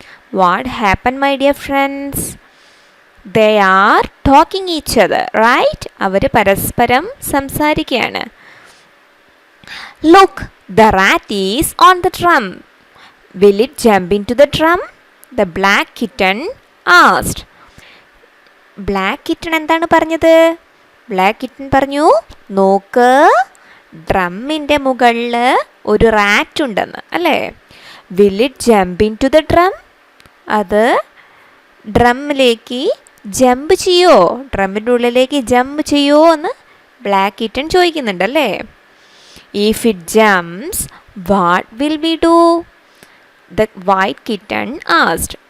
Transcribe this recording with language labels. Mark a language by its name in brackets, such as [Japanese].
[English] What happened, my dear friends? They are talking each other, right? [Malayalam] അവര് പരസ്പരം സംസാരിക്കുകയാണ്. [English] Look, the rat is on the drum. Will it jump into the drum? The black kitten asked. [Malayalam] Black kitten എന്താണ് പറഞ്ഞത്? Black kitten പറഞ്ഞു, നോക്ക്, ഡ്രമ്മിൻ്റെ മുകളിൽ ഒരു rat ഉണ്ടെന്ന്, അല്ലേ? [English] Will it jump into the drum? [Malayalam] അത് ഡ്രമ്മിലേക്ക് ജമ്പ് ചെയ്യോ, ഡ്രമ്മിൻ്റെ ഉള്ളിലേക്ക് ജമ്പ് ചെയ്യോ എന്ന് black kitten ചോദിക്കുന്നുണ്ടല്ലേ. [English] If it jumps, what will we do? The white kitten asked.